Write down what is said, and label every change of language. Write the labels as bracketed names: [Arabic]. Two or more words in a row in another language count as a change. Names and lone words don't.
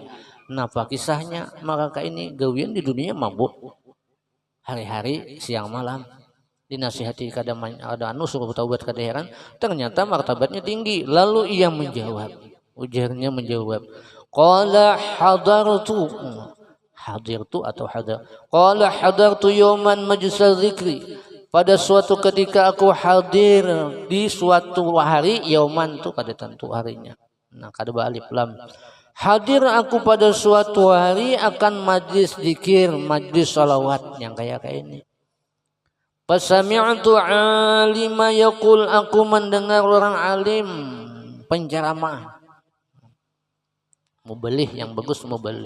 [Banjar] Napa kisahnya? Maka ini gawian di dunia mabuk hari-hari siang malam, dinasihati kada ada anu suruh taubat kada heran, ternyata martabatnya tinggi. Lalu ia menjawab, ujarnya menjawab, [Arabic] قال حضرت قال حضرت يوما مجلس الذكر, [Banjar] pada suatu ketika aku hadir di suatu hari, yauman tu kada tentu harinya, nah kada alif lam, hadir aku pada suatu hari akan majlis zikir, majlis salawat yang kayak ini. [Arabic] فسمعت عالما يقول, [Banjar] aku mendengar orang alim penceramah, mubelih yang bagus, mubelih.